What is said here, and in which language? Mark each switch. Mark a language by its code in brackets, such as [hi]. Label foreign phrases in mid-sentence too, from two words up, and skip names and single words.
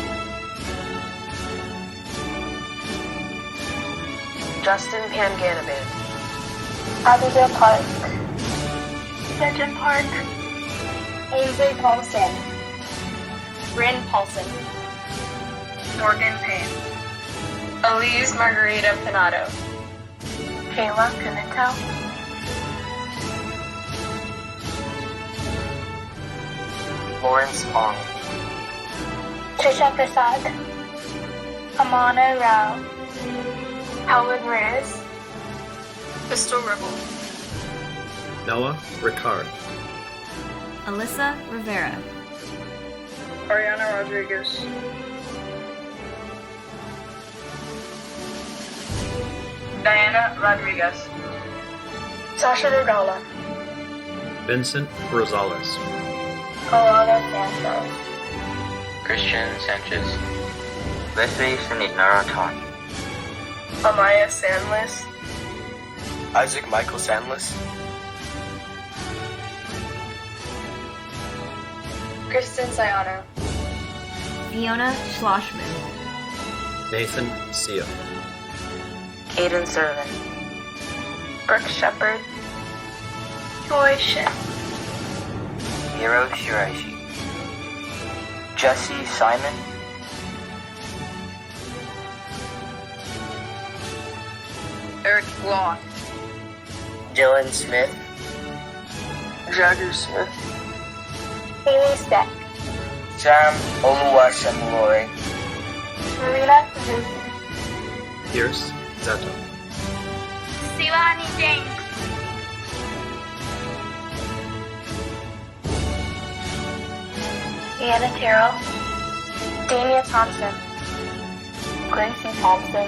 [en] Justin Panganaban. Abigail Park, Sejin Park, Avery Paulson, Bryn Paulson, Morgan Payne. Elise Margarita Pinato, Kayla Pimentel, Lawrence Ong. Trisha Prasad, Amana Rao, Howard Reyes, Crystal Ribble, Noah Ricard. Alyssa Rivera. Ariana Rodriguez. Diana Rodriguez. Sasha Regala, Vincent Rosales. Alana Sanchez, Christian Sanchez. Leslie Sanitnaraton. Amaya Sandless. Isaac Michael Sandless. Kristen Sayano, Fiona Schlossman. Nathan Sia. Caden Servant. Brooke Shepard, Joy Shin, Hiro Shiraishi. Jesse Simon. Eric Block. Dylan Smith. Jagger Smith. Haley Steck, Sam Oluwasemuloy. Marina Suzuki, Pierce Zeto. Silani James, Anna Terrell, Damia Thompson, Gracie Thompson,